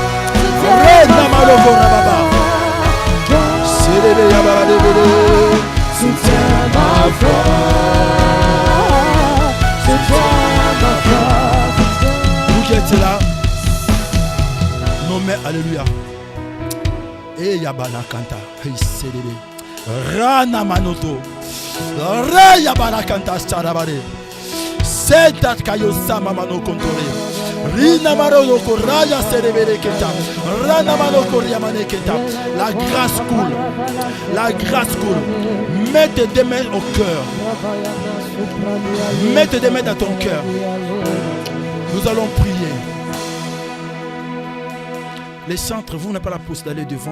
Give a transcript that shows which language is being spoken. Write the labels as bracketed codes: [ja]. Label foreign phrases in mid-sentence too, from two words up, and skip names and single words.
[fr] Soutiens ma foi. Vous qui êtes là, nommez Alléluia. Et Yabana Kanta, Rana Manoto, Yabana Kanta, Sarabade, Setat Kayosa Mamano Kontore, Rina Maro Koraya Serebere Keta, Rana Mano Koryamane Keta. La grâce coule, la grâce coule. Mets tes deux mains au cœur. Mets tes deux mains dans ton cœur. Nous allons prier. Les chantres, vous n'avez pas la possibilité d'aller devant.